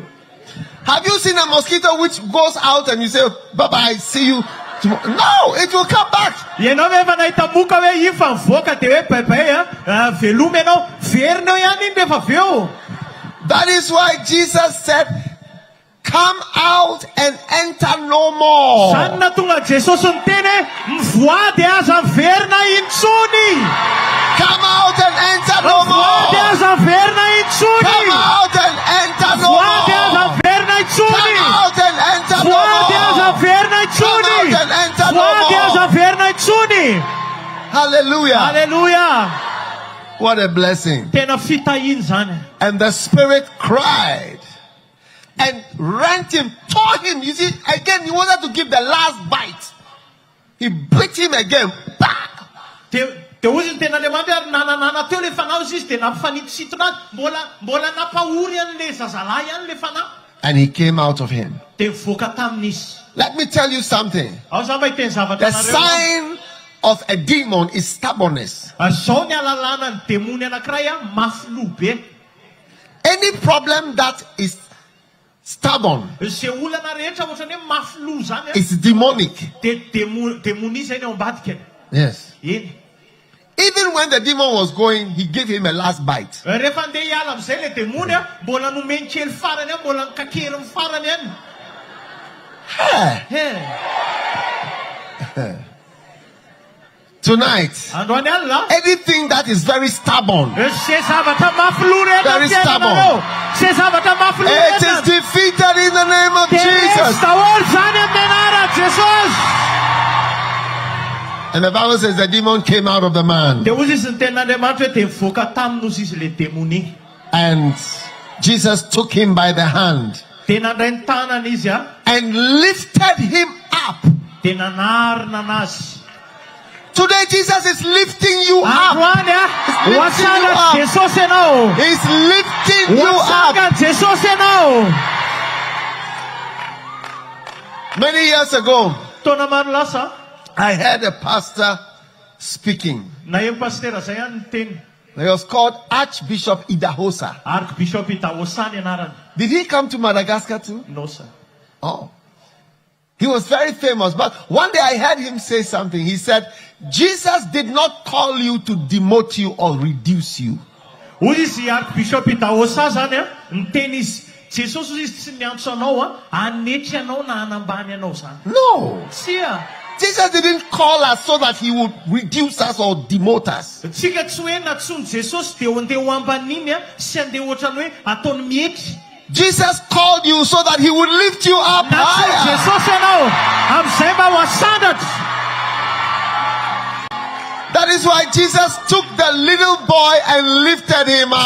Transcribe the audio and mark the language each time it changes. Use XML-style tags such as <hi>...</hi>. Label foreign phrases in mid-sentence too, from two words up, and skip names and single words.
<en>Have you seen a mosquito which goes out and you say, bye-bye, see you tomorrow? No, it will come back.</en> <mg>Ianao efa nahita moka hoe io fa mivoaka dia hoe bye-bye veloma ianao verina eo ihany iny rehefa avy eo.</mg> <en>That is why Jesus said, come out and enter no more.</en> <mg>Zany natonga Jesosy niteny mivoady aza miverina intsony.</mg> <en>Come out and enter no</en> <mg>Mivoady</mg> <en>more.</en> <mg>aza miverina intsony.</mg> <en>Come out and enter no</en> <mg>Mivoady aza</mg> <en>more.</en> <mg>miverina intsony.</mg> <en>Come out and enter no</en> <mg>Mivoady aza</mg> <en>more.</en> <mg>miverina intsony.</mg> <en>Come out and enter no</en> <mg>Mivoady aza</mg> <en>more.</en> <mg>miverina intsony.</mg> <en>Hallelujah. Hallelujah. What a blessing.</en> <mg>Tena fitahiny zany.</mg> <en>And the spirit cried and rent him, tore him. You see, again, he wanted to give the last bite. He bit him again. Back.</en> <mg>Dia ozy ny tena Andriamanitra ary nananana teo le fanahy izy dia nampifanitositona azy. Mbola nampahory an'le zazalahy ihany le fanahy.</mg> <en>And he came out of him.</en> <mg>Dia mivoaka tamin'izy.</mg> <en>Let me tell you something.</en> <mg>Ao zany mba hiteny zavatra</mg> <en>The</en> <mg>anareo.</mg> <en>sign of a demon is stubbornness.</en> <mg>Zao ny alalana ny demony anankiray mafy loha be.</mg> <en>Any problem that is stubborn</en> <mg>Izay olana rehetra ohatrany hoe mafy loha zany</mg> <en>is demonic.</en> <mg>dia demoni zay ny ao ambadika.</mg> <en>Yes.</en> <mg>Eny.</mg> <en>Even when the demon was going, he gave him a last bite.</en> <mg>Rehefa andeha hiala amin'izay le demony mbola nomeny kely farany mbola nikakeriny farany ihany.</mg> <en>Tonight,</en> <mg>Androany alina</mg> <en>anything that is very stubborn,</en> <mg>izay zavatra mafy loha rehetra</mg> <en>Very</en> <mg>amin'ny</mg> <en>stubborn.</en> <mg>fiainanareo. Izay zavatra mafy loha</mg> <en>it is</en> <mg>rehetra</mg> <en>defeated in the name of</en> <mg>dia</mg> <en>Jesus.</en> <mg>daholo zany amin'ny anarana Jesosy.</mg> <en>And the Bible says the demon came out of the man.</en> <mg>Dia ozy izy ny tenin'Andriamanitra hoe dia mivoaka taminozy izy le demony.</mg> <en>And Jesus took him by the hand</en> <mg>Dia nandray ny tanana izy</mg> <en>and lifted him up.</en> <mg>dia nanarina anazy.</mg> <en>Today, Jesus is lifting you up.</en> <mg>Androany hoasanga</mg> <en>up.</en> <mg>Jesosy ianao.</mg> <en>He's lifting you</en> <mg>Hoasanga</mg> <en>up.</en> <mg>Jesosy ianao.</mg> <en>Many years ago,</en> <mg>Taona maro lasa</mg> <en>I heard a pastor speaking.</en> <mg>na eo pastera zay ihany ny teny.</mg> <en>He was called Archbishop Idahosa.</en> <mg>Archbishop Idahosa ny anarany.</mg> <en>Did he come to Madagascar too? No sir. Oh. He was very famous. But one day I heard him say something. He said, Jesus did not call you to demote you or reduce you.</en> <mg>Hoy izy Archbishop Idahosa zany ny teny izy Jesosy hoy izy tsy niantso anao hanetry anao na hanambany anao zany.</mg> <en>No.</en> <mg>Tsia.</mg> <en>Jesus didn't call us so that he would reduce us or demote us.</en> <mg>Tsika tsy hoe natsony Jesosy dia andeha ho ambaniny sy andeha ohatrany hoe ataony mihetry.</mg> <en>Jesus called you so that he would lift you up</en> <mg>Natsony</mg> <en>higher.</en> <mg>Jesosy ianao amin'izay mba ho asandatra.</mg> <en>That is why Jesus took the little boy and lifted him up.</en>